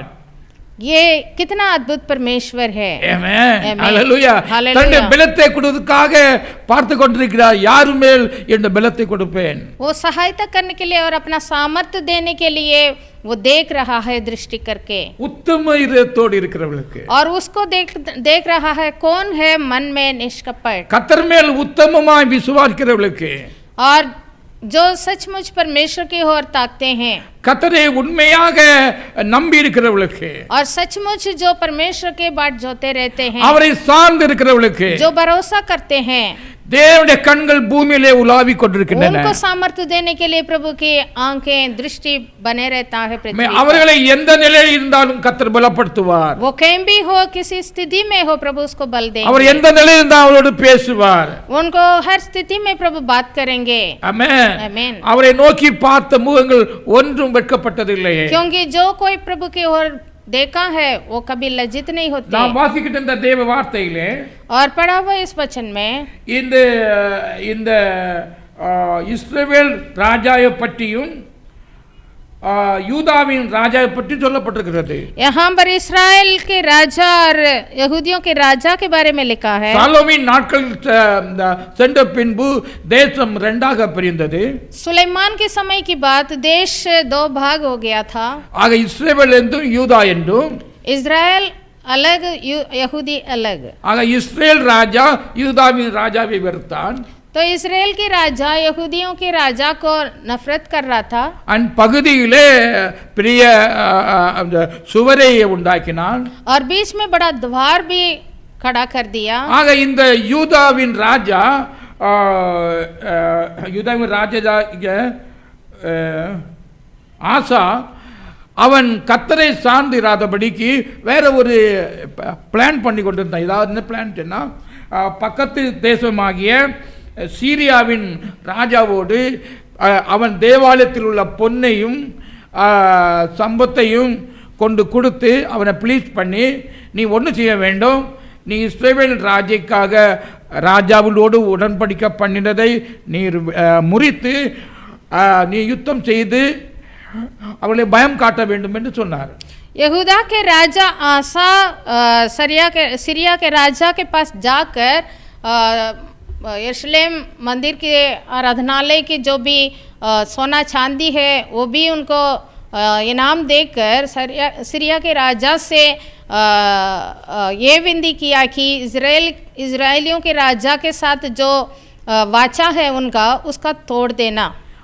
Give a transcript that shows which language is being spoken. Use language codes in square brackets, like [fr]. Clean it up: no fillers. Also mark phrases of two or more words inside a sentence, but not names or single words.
[hi] ये कितना अद्भुत परमेश्वर है। [en] Amen. Amen. Hallelujah. [ta] தன்னுடைய பலத்தை கொடுப்பதற்காக பார்த்து கொண்டிருக்கிறார், யார் மேல் இந்த பலத்தை கொடுப்பேன்। [hi] वो सहायता करने के लिए और अपना सामर्थ्य देने के लिए वो देख रहा है दृष्टि करके। [ta] உத்தம இதயத்தோடு இருக்கிறவர்களுக்கு [hi] और उसको देख रहा है कौन है मन में निष्कपट। [ta] கர்த்தர் மேல் உத்தமமாய் விசுவாசிக்கிறவர்களுக்கு [hi] और जो सचमुच परमेश्वर की ओर ताकते हैं। [ta] கர்த்தரை உண்மையாக நம்பி இருக்கிறவர்களுக்கு [hi] और सचमुच जो परमेश्वर के बाट जोते रहते हैं, [ta] அவரை சார்ந்து இருக்கிறவர்களுக்கு [hi] जो भरोसा करते हैं, [ta] தேவனுடைய கண்கள் பூமியிலே உலாவிக் கொண்டிருக்கின்றன। [hi] उनको सामर्थ्य देने के लिए प्रभु की आंखें दृष्टि बने रहता है पृथ्वी पर। [ta] அவர்களை எந்த நிலையில் இருந்தாலும் கர்த்தர் பலப்படுத்துவார்। [hi] वो कहीं भी हो, किसी स्थिति में हो, प्रभु उसको बल देंगे। [ta] அவர் எந்த நிலையில் இருந்தாலும் அவரோடு பேசுவார்। [hi] उनको हर स्थिति में प्रभु बात करेंगे। [ta] ஆமென்। [hi] आमीन। [ta] அவரை நோக்கி பார்த்த முகங்கள் ஒன்றும் வெட்கப்பட்டதில்லை। [hi] क्योंकि जो कोई प्रभु की ओर देखा है वो कभी लज्जित नहीं होते। [ta] நாம் வாசிக்கிட்ட இந்த தேவ வார்த்தையிலே [hi] और पढ़ा हुआ इस वचन में [ta] இந்த இஸ்ரவேல் ராஜாவை பற்றியும் யூதாவின் ராஜாவை பற்றி சொல்லப்பட்டிருக்கிறது। [hi] यहाँ पर इस्राएल के राजा और यहूदियों के राजा के बारे में लिखा है। [ta] சாலோமின் நாட்கள் சென்ற பின்பு தேசம் இரண்டாக பிரிந்தது। [hi] सुलेमान के समय की बात, देश दो भाग हो गया था। [ta] ஆக இஸ்ரவேல் என்றும் யூதா என்றும், [hi] इस्राएल अलग यहूदी अलग। [ta] ஆக இஸ்ரேல் ராஜா யூதாவின் ராஜாவை வெறுத்தான்। [hi] तो इस्राएल के राजा यहूदियों के राजा को नफरत कर रहा था। [ta] அண்ட் பகுதியிலே பெரிய சுவரை உண்டாக்கினான்। [hi] और बीच में बड़ा द्वार भी खड़ा कर दिया। [ta] ஆக இந்த யூதாவின் ராஜா ஆசா அவன் கர்த்தரை சார்ந்திராதபடிக்கு வேற ஒரு பிளான் பண்ணி கொண்டிருந்தான்। ஏதாவது என்ன பிளான்னா, பக்கத்து தேசமாகிய சீரியாவின் ராஜாவோடு அவன் தேவாலயத்தில் உள்ள பொன்னையும் சம்பத்தையும் கொண்டு கொடுத்து அவனை ப்ளீஸ் பண்ணி, நீ ஒன்று செய்ய வேண்டும், நீ இஸ்ரவேல் ராஜைக்காக ராஜாவோடு உடன்படிக்கை பண்ணினதை நீர் முறித்து நீ யுத்தம் செய்து அவளை பயம் காட்ட வேண்டும் என்று சொன்னார்। [hi] यहूदा के राजा आसा सीरिया के राजा के पास जाकर यरूशलेम मंदिर के आराधनालय की जो भी सोना चांदी है वो भी उनको इनाम देकर सीरिया के राजा से ये विनती किया कि इजराइलियों के राजा के साथ जो वाचा है उनका उसका तोड़ देना।